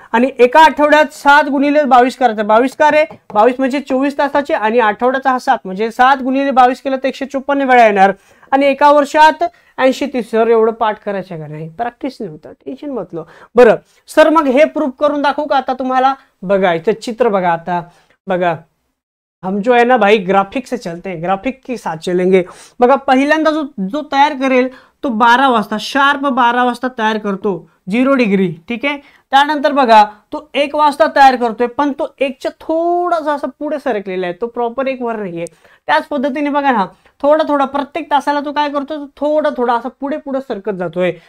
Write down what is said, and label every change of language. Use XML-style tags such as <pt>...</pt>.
<mr>आणि एका आठवड्यात 7 गुणिले 22 करायचं. 22 का रे, 22 म्हणजे 24 तासाचे आणि आठवड्याचा हा 7 म्हणजे 7 गुणिले 22 केलं तर 154 वेळा येणार. आणि एका वर्षात 80 सर एवढं पाठ करायचं का नाही, प्रॅक्टिस नाही होतं, टेन्शन म्हटलं. बरं सर मग हे प्रूफ करून दाखवू का आता तुम्हाला. बघा इथं चित्र बघा. आता बघा</mr> <hi>हम जो है ना भाई ग्राफिक से चलते हैं, ग्राफिक के साथ चलेंगे.</hi> <mr>बघा पहिल्यांदा जो तयार करेल तो 12 वाजता, शार्प 12 वाजता तयार करतो 0 डिग्री. ठीक आहे. त्यानंतर बघा तो 1 वाजता तयार करतोय, पण तो 1च्या थोडासा असं पुढे सरकलेला आहे, तो प्रॉपर 1 वर नाहीये. त्याच पद्धतीने बघा ना, थोडा थोडा प्रत्येक तासाला तो काय करतो, थोडा थोडा असं पुढे पुढे सरकत जातोय.</mr>